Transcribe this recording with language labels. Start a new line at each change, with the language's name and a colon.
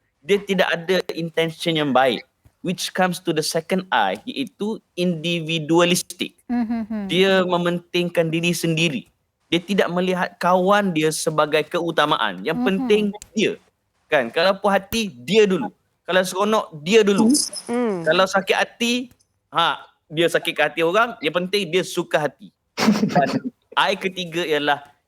Malay: Dia tidak ada intention yang baik.
English: Which comes to the second I,
Malay: iaitu
English: individualistic.
Malay: Dia mementingkan diri sendiri. Dia tidak melihat kawan dia sebagai keutamaan. Yang penting dia. Kan? Kalau puas hati, dia dulu. Kalau seronok, dia dulu. Kalau sakit hati, dia sakit hati orang, yang penting dia suka hati. Dan I ketiga ialah